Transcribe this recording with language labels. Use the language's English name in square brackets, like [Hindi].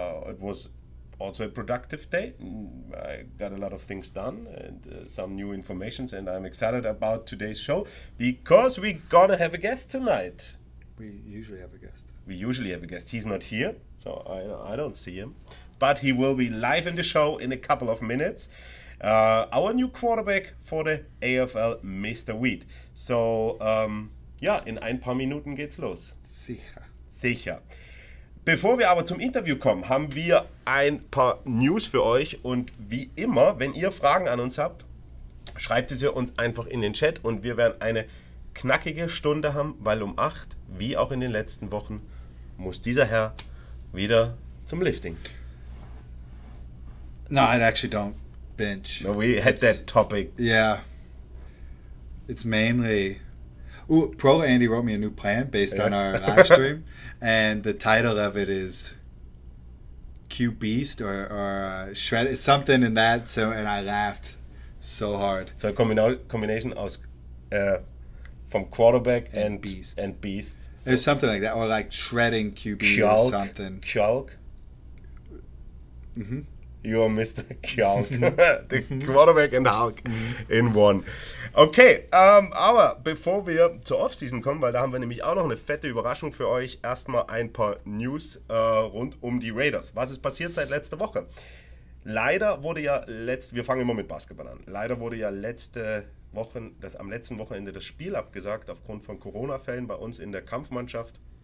[English] It was also a productive day. I got a lot of things done and some new informations, and I'm excited about today's show because we're gonna have a guest tonight. We usually have a guest. We usually have a guest. He's not here, so I don't see him. But he will be live in the show in a couple of minutes. Our new quarterback for the AFL, Mr. Wheat. [German] So, ja, in ein paar Minuten geht's los. Sicher. Bevor wir aber zum Interview kommen, haben wir ein paar News für euch. Und wie immer, wenn ihr Fragen an uns habt, schreibt es uns einfach in den Chat und wir werden eine knackige Stunde haben, weil um 8, wie auch in den letzten Wochen, muss dieser Herr wieder zum Lifting. [English] No, I actually don't bench. No, we had that topic. Yeah. It's mainly... Pro Andy wrote me a new plan based on our live stream, and the title of it is Q Beast or Shred. It's something in that, so, and I laughed so hard. So a combination aus from quarterback and beast. And beast. So There's something like that, or like shredding QB or something. Kjalk. Mm-hmm. You are Mr. Kjalk. The Quarterback and Hulk in one. [German] Okay, aber bevor wir zur Offseason kommen, weil da haben wir nämlich auch noch eine fette Überraschung für euch, erstmal ein paar News rund um die Raiders. Was ist passiert seit letzter Woche? Leider wurde ja wir fangen immer mit Basketball an. Leider wurde ja am letzten Wochenende das Spiel abgesagt aufgrund von Corona-Fällen bei uns in der Kampfmannschaft.